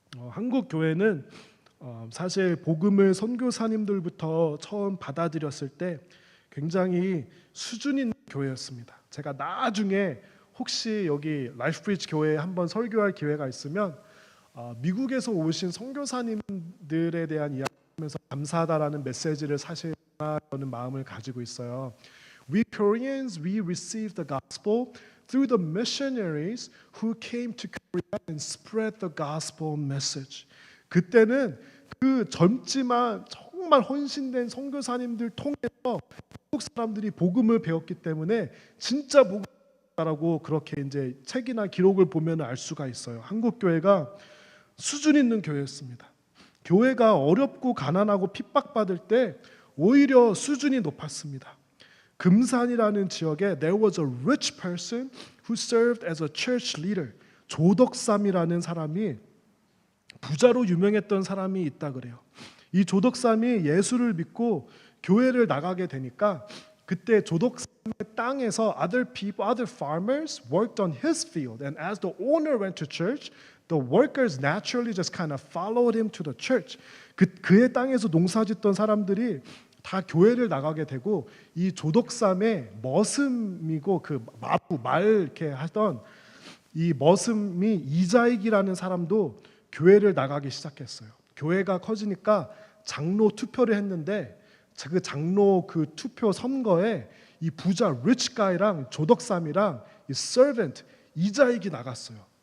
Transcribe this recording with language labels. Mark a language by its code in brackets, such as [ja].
[ko] 한국 교회는 사실 복음을 선교사님들부터 처음 받아들였을 때 굉장히 수준 있는 교회였습니다. 제가 나중에 혹시 여기 라이프브리지 교회에 한번 설교할 기회가 있으면 미국에서 오신 선교사님들에 대한 이야기하면서 감사하다라는 메시지를 사실 전하려는 마음을 가지고 있어요. [en] We Koreans, we received the gospel through the missionaries who came to Korea and spread the gospel message. [ko] 그때는 그 젊지만 정말 헌신된 선교사님들 통해서 한국 사람들이 복음을 배웠기 때문에 진짜 복음이라고 그렇게 이제 책이나 기록을 보면 알 수가 있어요. 한국 교회가 수준 있는 교회였습니다. 교회가 어렵고 가난하고 핍박받을 때 오히려 수준이 높았습니다. 금산이라는 지역에 [en] there was a rich person who served as a church leader. [ko] 조덕삼이라는 사람이 부자로 유명했던 사람이 있다 그래요. 이 조덕삼이 예수를 믿고 교회를 나가게 되니까 그때 조덕삼의 땅에서 [en] other people, other farmers worked on his field, and as the owner went to church, the workers naturally just kind of followed him to the church. [ko] 그의 땅에서 농사짓던 사람들이 다 교회를 나가게 되고 이 조덕삼의 머슴이고 그 말 이렇게 하던 이 머슴이 이자익이라는 사람도 교회를 나가기 시작했어요. 교회가 커지니까 장로 투표를 했는데 그 장로 그 투표 선거에 이 부자 [en] rich guy [ko] 랑 조덕삼이랑 이 servant 이자익이 나갔어요.